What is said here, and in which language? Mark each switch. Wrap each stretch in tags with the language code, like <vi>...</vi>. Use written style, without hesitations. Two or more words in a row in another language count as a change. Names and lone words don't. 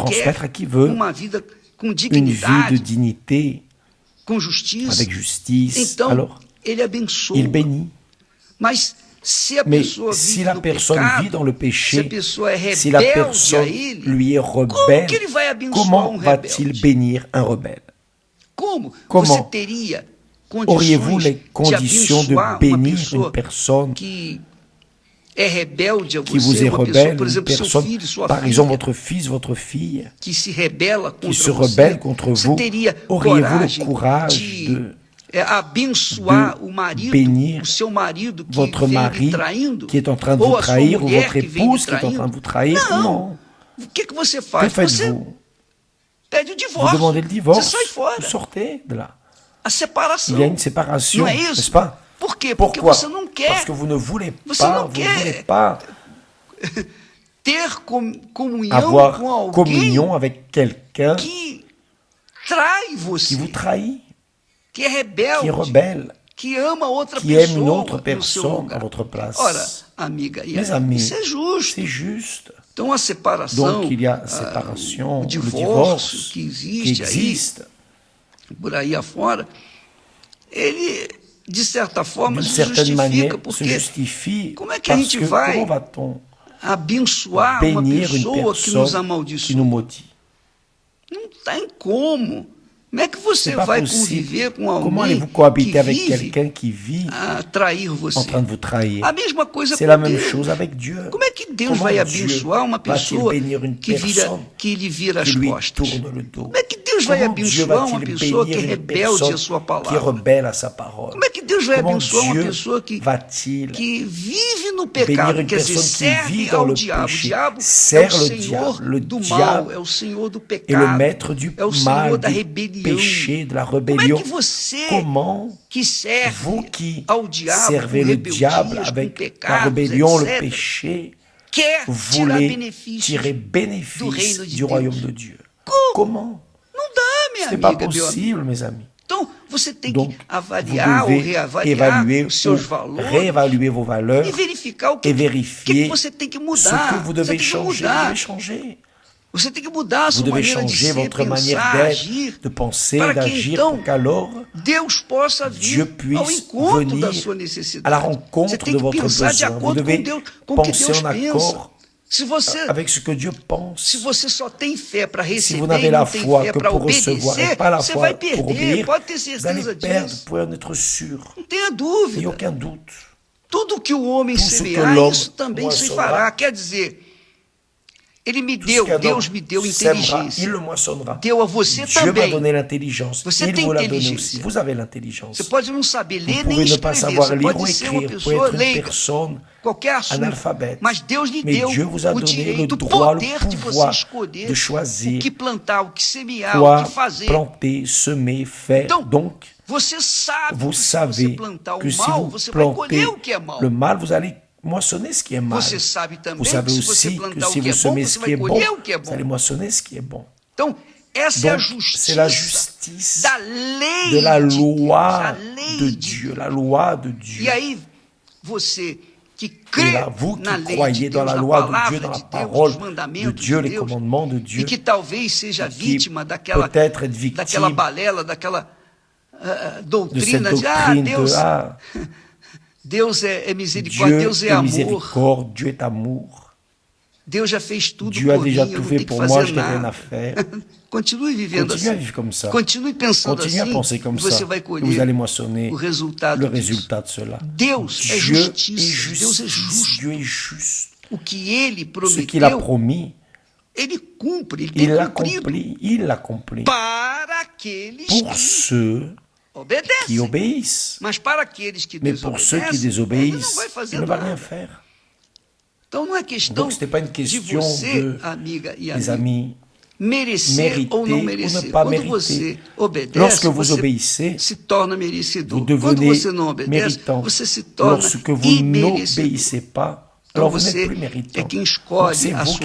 <fr>transmettre</fr> <pt>quer</pt> <fr>à qui veut</fr> <pt>uma vida com</pt> <fr>une vie de</fr> <pt>dignidade,</pt> <fr>dignité,</fr> <pt>com justiça.</pt> <fr>avec justice.</fr> <pt>Então,</pt> <fr>Alors,</fr> <pt>ele abençoa.</pt> <fr>il bénit.</fr> <pt>Mas se a</pt> <fr>Mais</fr> <pt>pessoa</pt> <fr>si</fr> <pt>vive</pt> <fr>la</fr> <pt>no</pt> <fr>personne</fr> <pt>pecado,</pt> <fr>vit dans le</fr> <pt>se a</pt> <fr>péché,</fr> <pt>pessoa é</pt> <fr>si la</fr> <pt>rebelde a</pt> <fr>personne</fr> <pt>ele,</pt> <fr>lui est</fr> <pt>como</pt> <fr>rebelle,</fr> <pt>que ele vai abençoar</pt> <fr>comment va-t-il</fr> <pt>rebelde?</pt> <fr>bénir un rebelle?</fr> <pt>Como?</pt> <fr>Comment</fr> <pt>Você teria</pt> <fr>Auriez-vous</fr> <pt>condições</pt> <fr>les</fr> <pt>de</pt> <fr>conditions de</fr> <pt>abençoar uma</pt> <fr>bénir</fr> <pt>pessoa</pt> <fr>une personne</fr> <pt>que é rebelde a</pt> <fr>qui vous</fr> <pt>você,</pt> <fr>est</fr> <pt>uma pessoa,</pt> <fr>rebelle,</fr> <pt>por</pt> <fr>une</fr> <pt>exemplo, seu</pt> <fr>personne,</fr> <pt>filho, sua</pt> <fr>par</fr> <pt>filha,</pt> <fr>exemple votre fils, votre fille,</fr> <pt>que se rebela</pt> <fr>qui</fr> <pt>contra</pt> <fr>se</fr> <pt>você,</pt> <fr>rebelle contre</fr> <pt>você</pt> <fr>vous,</fr> <pt>teria</pt> <fr>auriez-vous le</fr> <pt>coragem</pt> <fr>courage</fr> <pt>de abençoar</pt> <fr>de</fr> <pt>o marido,</pt> <fr>bénir</fr> <pt>o seu marido que</pt> <fr>votre</fr> <pt>vem lhe</pt> <fr>mari</fr> <pt>traindo,</pt> <fr>qui est en train de</fr> <pt>ou</pt> <fr>vous</fr> <pt>a sua</pt> <fr>trahir, ou</fr> <pt>mulher</pt> <fr>votre</fr> <pt>que vem lhe</pt> <fr>épouse qui est en train de</fr> <pt>traindo?</pt> <fr>vous trahir? Non.</fr> <pt>O que você</pt> <fr>Que</fr> <pt>faz? Você</pt> <fr>faites-vous?</fr> <pt>pede o</pt> <fr>Vous</fr> <pt>divórcio.</pt> <fr>demandez le divorce,</fr> <pt>Você sai fora.</pt> <fr>vous sortez de là.</fr> <pt>A separação.</pt> <fr>Il y a une séparation,</fr> <pt>Não é</pt> <fr>n'est-ce</fr> <pt>isso?</pt> <fr>pas?</fr> <pt>Por quê? Porque</pt> <fr>Pourquoi?</fr> <pt>você não quer</pt> <fr>Parce que vous ne voulez</fr> <pt>Você</pt> <fr>pas,</fr> <pt>não</pt> <fr>vous</fr> <pt>quer</pt> <fr>ne voulez pas</fr> <pt>ter comunhão</pt> <fr>avoir</fr> <pt>com alguém</pt> <fr>communion avec quelqu'un</fr> <pt>que trai</pt> <fr>qui</fr> <pt>você,</pt> <fr>vous trahit,</fr> <pt>que é rebelde,</pt> <fr>qui est rebelle,</fr> <pt>que ama outra</pt> <fr>qui aime</fr> <pt>pessoa</pt> <fr>une autre</fr> <pt>no seu</pt> <fr>personne à</fr> <pt>lugar.</pt> <fr>votre place.</fr> <pt>Ora, amiga,</pt> <fr>Mes amis,</fr> <pt>isso é justo.</pt> <fr>c'est juste.</fr> <pt>Então a separação,</pt> <fr>Donc il y a séparation,</fr> <pt>o</pt> <fr>le</fr> <pt>divórcio</pt> <fr>divorce</fr> <pt>que</pt> <fr>qui</fr> <pt>existe</pt> <fr>existe.</fr> <pt>por aí afora, ele de certa forma</pt> <fr>D'une</fr> <pt>se</pt> <fr>certaine manière,</fr> <pt>justifica,</pt> <fr>se</fr> <pt>porque</pt> <fr>justifie</fr> <pt>como é que a</pt> <fr>parce</fr> <pt>gente</pt> <fr>que</fr> <pt>vai</pt> <fr>comment va-t-on</fr> <pt>abençoar uma</pt> <fr>bénir une</fr> <pt>pessoa que nos</pt> <fr>personne qui</fr> <pt>amaldiçoa?</pt> <fr>nous maudit?</fr> <pt>Não tem como. Como é que você</pt> <fr>C'est pas</fr> <pt>vai</pt> <fr>possible.</fr> <pt>conviver com</pt> <fr>Comment</fr> <pt>alguém</pt> <fr>allez-vous cohabiter</fr> <pt>que</pt> <fr>avec</fr> <pt>vive</pt> <fr>quelqu'un qui vit</fr> <pt>a trair</pt> <fr>en</fr> <pt>você?</pt> <fr>train de vous trahir?</fr> <pt>A mesma coisa</pt> <fr>C'est</fr> <pt>com</pt> <fr>la même</fr> <pt>Deus.</pt> <fr>chose avec Dieu.</fr> <pt>Como é que Deus</pt> <fr>Comment</fr> <pt>vai</pt> <fr>Dieu</fr> <pt>abençoar uma</pt> <fr>va-t-il</fr> <pt>pessoa</pt> <fr>bénir une</fr> <pt>que</pt> <fr>personne</fr> <pt>lhe vira</pt> <fr>qui</fr> <pt>as</pt> <fr>lui</fr> <pt>costas?</pt> <fr>tourne le dos?</fr> <pt>Como é que Deus Deus vai</pt> <fr>Comment Dieu</fr> <pt>abençoar uma</pt> <fr>va-t-il</fr> <pt>pessoa que é</pt> <fr>bénir une</fr> <pt>rebelde à</pt> <fr>personne</fr> <pt>sua</pt> <fr>qui est</fr> <pt>palavra?</pt> <fr>rebelle à sa parole?</fr> <pt>Como é que Deus vai</pt> <fr>Comment</fr> <pt>abençoar uma</pt> <fr>Dieu</fr> <pt>pessoa que</pt> <fr>va-t-il</fr> <pt>vive no</pt> <fr>bénir</fr> <pt>pecado,</pt> <fr>une</fr> <pt>quer dizer,</pt> <fr>personne qui vit</fr> <pt>serve</pt> <fr>dans</fr> <pt>ao</pt> <fr>le</fr> <pt>diabo? O</pt> <fr>péché,</fr> <pt>diabo é o</pt> <fr>sert le</fr> <pt>senhor</pt> <fr>diable, le</fr> <pt>do mal,</pt> <fr>diable</fr> <pt>é o senhor do</pt> <fr>est le</fr> <pt>pecado,</pt> <fr>maître du</fr> <pt>é o senhor</pt> <fr>mal,</fr> <pt>da</pt> <fr>du</fr> <pt>rebelião.</pt> <fr>péché, de la</fr> <pt>Como é</pt> <fr>rébellion?</fr> <pt>que você</pt> <fr>Comment</fr> <pt>que serve</pt> <fr>vous qui</fr> <pt>ao diabo</pt> <fr>servez</fr> <pt>com</pt> <fr>le diable</fr> <pt>rebeldias, com</pt> <fr>avec la</fr> <pt>pecados,</pt> <fr>rébellion, le</fr> <pt>etc.,</pt> <fr>péché,</fr> <pt>quer tirar</pt> <fr>voulez</fr> <pt>benefícios</pt> <fr>tirer</fr> <pt>do reino</pt> <fr>bénéfice</fr> <pt>de</pt> <fr>du</fr> <pt>Deus?</pt> <fr>royaume de Dieu?</fr> <pt>Como?</pt> <fr>Comment?</fr> <pt>Não dá, minha</pt> <fr>Ce n'est pas</fr> <pt>amiga, meu amigo.</pt> <fr>possible, mes amis.</fr> <pt>Então, você tem</pt> <fr>Donc,</fr> <pt>que</pt> <fr>vous</fr> <pt>avaliar ou</pt> <fr>devez</fr> <pt>reavaliar</pt> <fr>évaluer</fr> <pt>os</pt> <fr>ou</fr> <pt>seus valores</pt> <fr>réévaluer vos valeurs</fr> <pt>e verificar o</pt> <fr>et</fr> <pt>que</pt> <fr>vérifier</fr> <pt>você tem que</pt> <fr>ce</fr> <pt>mudar.</pt> <fr>que vous</fr> <pt>Você</pt> <fr>devez</fr> <pt>tem que</pt> <fr>changer. Vous</fr> <pt>mudar.</pt> <fr>devez changer.</fr> <pt>Você tem que mudar a</pt> <fr>Vous</fr> <pt>sua</pt> <fr>devez</fr> <pt>maneira de</pt> <fr>changer</fr> <pt>ser,</pt> <fr>votre manière</fr> <pt>pensar,</pt> <fr>d'être,</fr> <pt>agir,</pt> <fr>de penser,</fr> <pt>para que</pt> <fr>d'agir,</fr> <pt>então</pt> <fr>pour qu'alors</fr> <pt>Deus possa</pt> <fr>Dieu</fr> <pt>vir ao</pt> <fr>puisse</fr> <pt>encontro da</pt> <fr>venir</fr> <pt>sua</pt> <fr>à la</fr> <pt>necessidade. Você</pt> <fr>rencontre</fr> <pt>tem</pt> <fr>de</fr> <pt>que</pt> <fr>votre</fr> <pt>pensar de</pt> <fr>besoin. Vous</fr> <pt>acordo</pt> <fr>devez</fr> <pt>com o que</pt> <fr>penser</fr> <pt>Deus</pt> <fr>en</fr> <pt>pensa.</pt> <fr>accord</fr> <pt>Se você</pt> <fr>avec ce que Dieu pense.</fr> <pt>Se você só tem fé para</pt> <fr>Si</fr> <pt>receber</pt> <fr>vous</fr> <pt>e</pt> <fr>n'avez</fr> <pt>não</pt> <fr>la</fr> <pt>tem</pt> <fr>foi</fr> <pt>fé</pt> <fr>que</fr> <pt>para</pt> <fr>pour recevoir et</fr> <pt>obedecer,</pt> <fr>pas la</fr> <pt>você</pt> <fr>foi</fr> <pt>vai</pt> <fr>pour</fr> <pt>perder,</pt> <fr>obéir,</fr> <pt>pode ter</pt> <fr>vous allez</fr> <pt>certeza</pt> <fr>perdre,</fr> <pt>disso.</pt> <fr>vous pouvez en être sûr.</fr> <pt>Não tenha</pt> <fr>Il n'y a</fr> <pt>dúvida.</pt> <fr>aucun doute.</fr> <pt>Tudo que o homem</pt> <fr>Tout ce que</fr> <pt>semear,</pt> <fr>l'homme</fr> <pt>isso também se</pt> <fr>moissonnera.</fr> <pt>fará. Quer dizer, ele me</pt> <fr>Tout ce</fr> <pt>deu,</pt> <fr>qu'un</fr> <pt>Deus</pt> <fr>homme</fr> <pt>me deu</pt> <fr>sèmera, il</fr> <pt>inteligência.</pt> <fr>le moissonnera.</fr> <pt>Deu a você</pt> <fr>Dieu m'a</fr> <pt>também.</pt> <fr>donné l'intelligence.</fr> <pt>Você</pt> <fr>Il</fr> <pt>tem</pt> <fr>vous l'a donné</fr> <pt>inteligência.</pt> <fr>aussi. Vous avez l'intelligence.</fr> <pt>Você pode não saber</pt> <fr>Vous</fr> <pt>ler nem</pt> <fr>pouvez ne pas</fr> <pt>escrever.</pt> <fr>savoir</fr> <pt>Você</pt> <fr>lire ou</fr> <pt>pode ser uma</pt> <fr>écrire. Vous pouvez</fr> <pt>pessoa</pt> <fr>être une</fr> <pt>leiga,</pt> <fr>personne</fr> <pt>qualquer assunto.</pt> <fr>analphabète.</fr> <pt>Mas Deus lhe</pt> <fr>Mais</fr> <pt>deu</pt> <fr>Dieu vous a</fr> <pt>o</pt> <fr>donné le</fr> <pt>direito, o</pt> <fr>droit, le</fr> <pt>poder de você</pt> <fr>pouvoir</fr> <pt>escolher</pt> <fr>de choisir</fr> <pt>o que plantar, o que semear, o</pt> <fr>quoi</fr> <pt>que fazer.</pt> <fr>planter, semer, faire.</fr> <pt>Então,</pt> <fr>Donc,</fr> <pt>você sabe</pt> <fr>vous</fr> <pt>que se você</pt> <fr>savez</fr> <pt>plantar o</pt> <fr>que si</fr> <pt>mal,</pt> <fr>vous</fr> <pt>você vai</pt> <fr>plantez</fr> <pt>colher o que é mal.</pt> <fr>le mal, vous allez moissonner ce qui est mal.</fr> <pt>Você sabe</pt> <fr>Vous</fr> <pt>também</pt> <fr>savez</fr> <pt>que se você</pt> <fr>aussi que</fr> <pt>plantar</pt> <fr>si</fr> <pt>o que</pt> <fr>vous</fr> <pt>é bom,</pt> <fr>semez</fr> <pt>você</pt> <fr>ce qui</fr> <pt>vai</pt> <fr>est bon,</fr> <pt>colher o que é</pt> <fr>vous allez</fr> <pt>bom.</pt> <fr>moissonner ce qui est bon.</fr> <pt>Então, essa é a</pt> <fr>Donc,</fr> <pt>justiça</pt> <fr>c'est la justice</fr> <pt>da lei</pt> <fr>de la</fr> <pt>de Deus,</pt> <fr>loi</fr> <pt>a lei</pt> <fr>de</fr> <pt>de</pt> <fr>Dieu,</fr> <pt>Deus.</pt> <fr>la loi de Dieu.</fr> <pt>E aí, você que</pt> <fr>Et</fr> <pt>crê</pt> <fr>là, vous</fr> <pt>na</pt> <fr>qui</fr> <pt>lei de</pt> <fr>croyez dans</fr> <pt>Deus,</pt> <fr>la</fr> <pt>na</pt> <fr>loi de Dieu,</fr> <pt>palavra</pt> <fr>dans la</fr> <pt>de Deus,</pt> <fr>parole</fr> <pt>nos</pt> <fr>de</fr> <pt>mandamentos</pt> <fr>Dieu,</fr> <pt>de</pt> <fr>les</fr> <pt>Deus,</pt> <fr>commandements de</fr> <pt>e</pt> <fr>Dieu,</fr> <pt>que talvez seja</pt> <fr>qui</fr> <pt>vítima daquela</pt> <fr>peut-être être victime</fr> <pt>daquela balela, daquela</pt> <fr>de cette</fr> <pt>doutrina de</pt> <fr>doctrine</fr> <pt>Deus,</pt> <fr>de</fr> <pt>Deus é misericórdia,</pt> <fr>Dieu</fr> <pt>Deus é</pt> <fr>est</fr> <pt>amor,</pt> <fr>miséricorde, Dieu est amour.</fr> <pt>Deus já fez tudo</pt> <fr>Dieu a</fr> <pt>por</pt> <fr>déjà</fr> <pt>mim, eu</pt> <fr>tout</fr> <pt>não</pt> <fr>fait</fr> <pt>tenho que</pt> <fr>pour moi,</fr> <pt>fazer</pt> <fr>je n'ai rien à</fr> <pt>nada.</pt> <fr>faire.</fr> <pt>Continue vivendo</pt> <fr>Continuez à</fr> <pt>assim.</pt> <fr>vivre comme ça.</fr> <pt>Continue pensando</pt> <fr>Continuez à</fr> <pt>assim.</pt> <fr>penser comme</fr> <pt>Você</pt> <fr>ça.</fr> <pt>vai</pt> <fr>Et vous</fr> <pt>colher</pt> <fr>allez moissonner</fr> <pt>o resultado</pt> <fr>le</fr> <pt>disso.</pt> <fr>résultat de cela.</fr> <pt>Deus é</pt> <fr>Dieu est</fr> <pt>justiça. Deus é</pt> <fr>justice.</fr> <pt>justo.</pt> <fr>Dieu est juste.</fr> <pt>O que ele</pt> <fr>Ce qu'il a</fr> <pt>prometeu,</pt> <fr>promis,</fr> <pt>ele cumpre, ele tem</pt> <fr>il</fr> <pt>cumprido</pt> <fr>l'accomplit. Il l'accomplit.</fr> <pt>para aqueles</pt> <fr>Pour</fr> <pt>que</pt> <fr>ceux qui</fr> <pt>obedecem.</pt> <fr>obéissent.</fr> <pt>Mas para aqueles que</pt> <fr>Mais pour ceux qui</fr> <pt>desobedecem, ele não</pt> <fr>désobéissent,</fr> <pt>vai fazer</pt> <fr>il ne va</fr> <pt>nada.</pt> <fr>rien faire.</fr> <pt>Então não é questão</pt> <fr>Donc, ce n'est pas une</fr> <pt>de</pt> <fr>question</fr> <pt>você,</pt> <fr>de,</fr> <pt>amiga e</pt> <fr>les</fr> <pt>amigo,</pt> <fr>amis,</fr> <pt>merecer</pt> <fr>mériter</fr> <pt>ou não</pt> <fr>ou</fr> <pt>merecer.</pt> <fr>ne pas</fr> <pt>Quando</pt> <fr>mériter.</fr> <pt>você obedece,</pt> <fr>Lorsque vous</fr> <pt>você</pt> <fr>obéissez,</fr> <pt>se torna merecedor.</pt> <fr>vous</fr> <pt>Quando</pt> <fr>devenez</fr> <pt>você não obedece,</pt> <fr>méritant.</fr> <pt>você se torna</pt> <fr>Lorsque vous</fr> <pt>imerecedor.</pt> <fr>n'obéissez pas,</fr> <pt>Então</pt> <fr>alors vous n'êtes</fr> <pt>você</pt> <fr>plus</fr> <pt>é</pt> <fr>méritant.</fr> <pt>quem</pt> <fr>Donc,</fr> <pt>escolhe</pt> <fr>c'est</fr> <pt>a</pt> <fr>vous</fr> <pt>sua</pt>